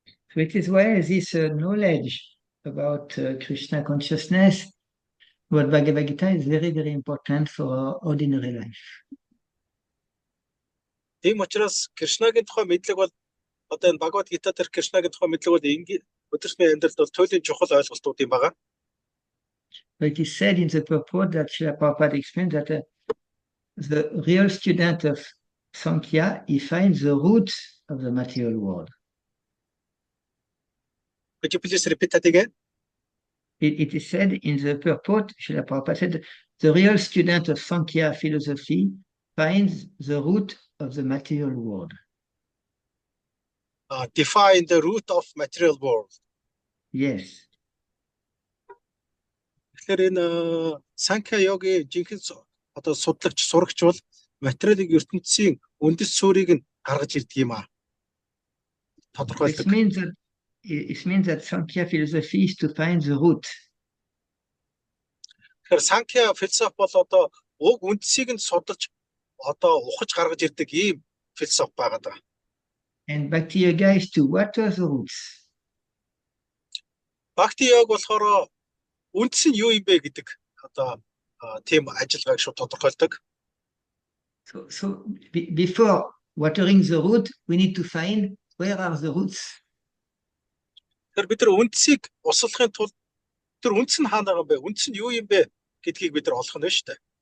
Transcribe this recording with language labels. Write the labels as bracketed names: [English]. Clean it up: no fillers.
[English] So it is why this knowledge about Krishna consciousness, what Bhagavad Gita is very, very important for our ordinary life. [Mongolian] Тийм учраас Кришнагийн тухай мэдлэг бол одоо энэ Бхагавад Гита дээр Кришнагийн тухай мэдлэг бол ингээд өдөртмийн амьдралд бол туйлын чухал ойлголтууд юм байна. [English] But it is said in the purport that Srila Prabhupada explained that the real student of Sankhya, he finds the roots of the material world. Could you please repeat that again? It is said in the purport, Srila Prabhupada said, the real student of Sankhya philosophy finds the root of the material world. Define the root of material world. Yes. [Mongolian] Тэгэхээр энэ Санкья йогийн жинхэнэ одоо судлагч, сурагч бол материалын ертөнцийн үндэс суурийг нь гаргаж ирдэг юм аа. Тодорхойлдог. [English] It means that Sankhya philosophy is to find the root. [Mongolian] Тэгэхээр Санкья философи бол одоо уг үндэсийг нь судалж одоо ухаж гаргаж ирдэг ийм философи байгаа даа. [English] And Bhakti Yoga is to water the roots. [Mongolian] Бхакти йог болохоор үндэс нь юу юм бэ гэдэг одоо тийм ажиллагааг шууд тодорхойлдог. [English] So before watering the root, we need to find where are the roots. [Mongolian] Тэгэхээр бид нар үндэсийг услахын тулд тэр үндэс нь хаана байгаа юм бэ? Үндэс нь юу юм бэ гэдгийг бид нар олох нь шүү дээ.